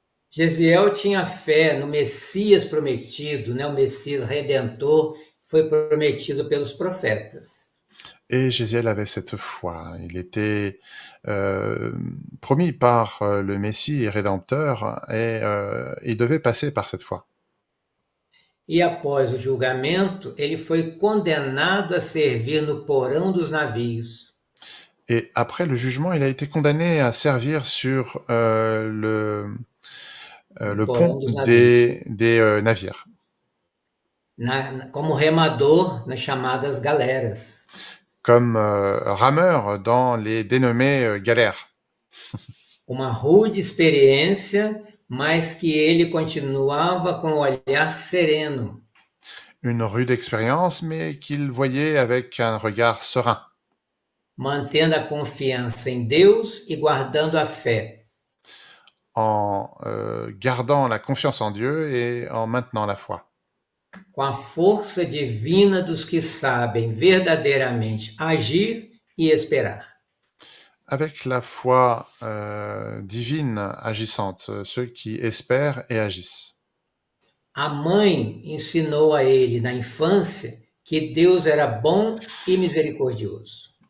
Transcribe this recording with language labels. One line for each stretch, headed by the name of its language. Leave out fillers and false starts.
Portuguese: Gesiel tinha fé no Messias prometido, o Messias redentor, foi prometido pelos profetas.
French: Et Gésiel avait cette foi. Il était promis par le Messie rédempteur et il devait passer par cette foi.
Portuguese: E após o julgamento, ele foi condenado a servir no porão dos navios.
French: Et après le jugement, il a été condamné à servir sur le pont des navires.
Portuguese: Como remador nas chamadas galeras.
French: Comme rameur dans les dénommées galères.
Portuguese: Uma rude experiência, mas que ele continuava com o olhar sereno.
French: Une rude expérience, mais qu'il voyait avec un regard serein.
Portuguese: Mantendo a confiança em Deus e guardando a fé.
French: En gardant la confiance en Dieu et en maintenant la foi.
Portuguese: Com a força divina dos que sabem verdadeiramente agir e esperar.
French: Avec la foi divine agissante, ceux qui espèrent et agissent.
Portuguese: A mãe ensinou a ele na infância que Deus era bom e misericordioso.